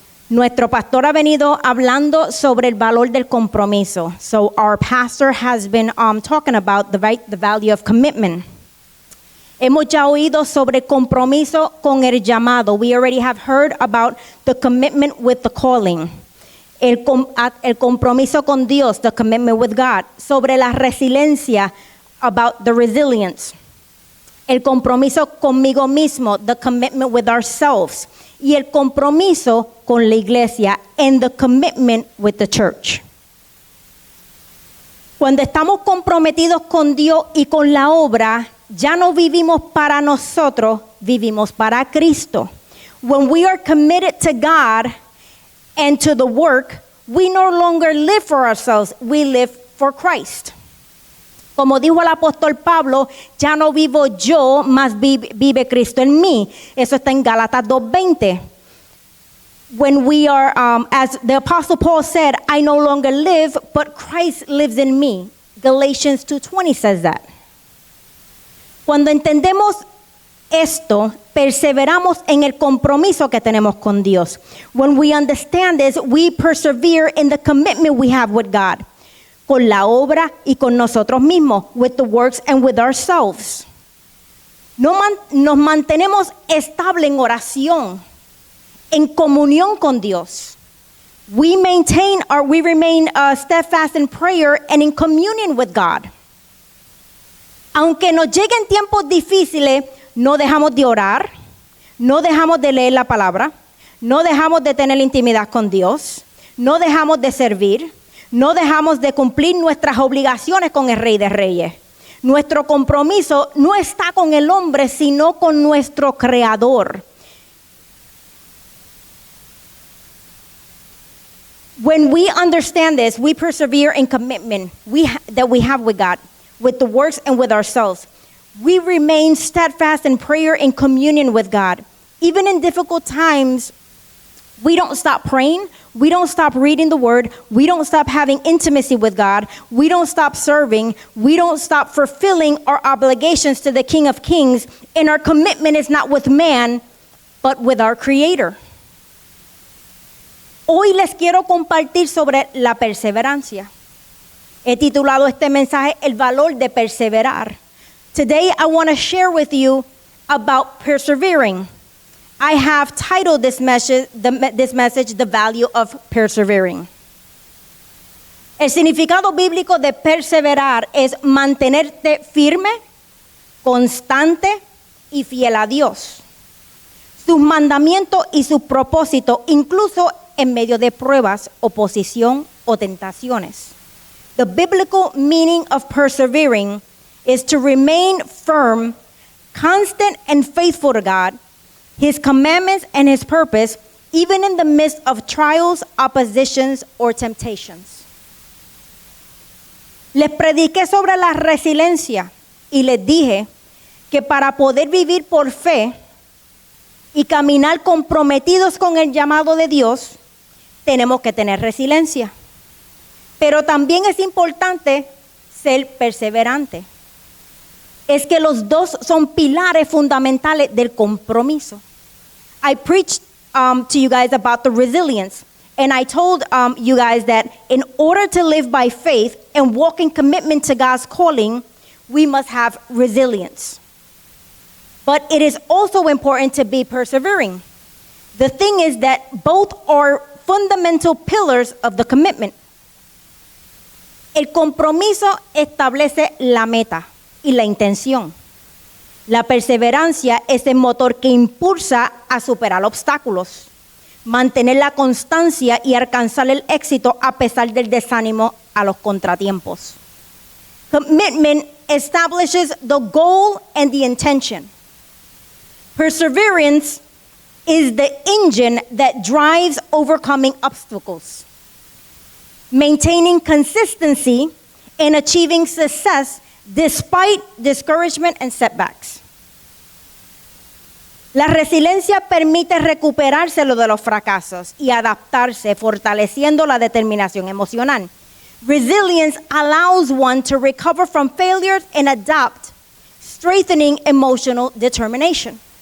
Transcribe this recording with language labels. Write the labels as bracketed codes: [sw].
[es] Nuestro pastor ha venido hablando sobre el valor del compromiso. [en] So our pastor has been talking about the value of commitment. [es] Hemos ya oído sobre compromiso con el llamado. [en] We already have heard about the commitment with the calling. [es] El compromiso con Dios, [en] the commitment with God. [es] Sobre la resiliencia, [en] about the resilience. [es] El compromiso conmigo mismo, [en] the commitment with ourselves. [es] Y el compromiso con la iglesia, [en] and the commitment with the church. [es] Cuando estamos comprometidos con Dios y con la obra, ya no vivimos para nosotros, vivimos para Cristo. [en] When we are committed to God and to the work, we no longer live for ourselves, we live for Christ. [es] Como dijo el apóstol Pablo, ya no vivo yo, mas vive Cristo en mí. Eso está en Gálatas 2:20. [en] When we are, as the apostle Paul said, I no longer live, but Christ lives in me. Galatians 2:20 says that. [es] Cuando entendemos esto, perseveramos en el compromiso que tenemos con Dios. [en] When we understand this, we persevere in the commitment we have with God. [es] Con la obra y con nosotros mismos, [en] with the works and with ourselves. [es] Nos mantenemos estables en oración, en comunión con Dios. [en] We remain steadfast in prayer and in communion with God. [es] Aunque nos lleguen tiempos difíciles, no dejamos de orar, no dejamos de leer la palabra, no dejamos de tener intimidad con Dios, no dejamos de servir, no dejamos de cumplir nuestras obligaciones con el Rey de Reyes. Nuestro compromiso no está con el hombre, sino con nuestro Creador. [en] When we understand this, we persevere in commitment that we have with God, with the works and with ourselves. We remain steadfast in prayer and communion with God. Even in difficult times, we don't stop praying. We don't stop reading the word. We don't stop having intimacy with God. We don't stop serving. We don't stop fulfilling our obligations to the King of Kings. And our commitment is not with man, but with our Creator. [es] Hoy les quiero compartir sobre la perseverancia. He titulado este mensaje El valor de perseverar. [en] Today I want to share with you about persevering. I have titled this message, The Value of Persevering. [es] El significado bíblico de perseverar es mantenerte firme, constante y fiel a Dios, sus mandamientos y sus propósitos, incluso en medio de pruebas, oposición o tentaciones. [en] The biblical meaning of persevering is to remain firm, constant and faithful to God, His commandments and His purpose, even in the midst of trials, oppositions, or temptations. [es] Les prediqué sobre la resiliencia y les dije que para poder vivir por fe y caminar comprometidos con el llamado de Dios, tenemos que tener resiliencia. Pero también es importante ser perseverante. Es que los dos son pilares fundamentales del compromiso. [en] I preached to you guys about the resilience. And I told you guys that in order to live by faith and walk in commitment to God's calling, we must have resilience. But it is also important to be persevering. The thing is that both are fundamental pillars of the commitment. [es] El compromiso establece la meta y la intención. La perseverancia es el motor que impulsa a superar obstáculos, mantener la constancia y alcanzar el éxito a pesar del desánimo a los contratiempos. [en] Commitment establishes the goal and the intention. Perseverance is the engine that drives overcoming obstacles, maintaining consistency and achieving success despite discouragement and setbacks. [es] La resiliencia permite recuperarse de los fracasos y adaptarse, fortaleciendo la determinación emocional. [en] Resilience allows one to recover from failures and adapt, strengthening emotional determination.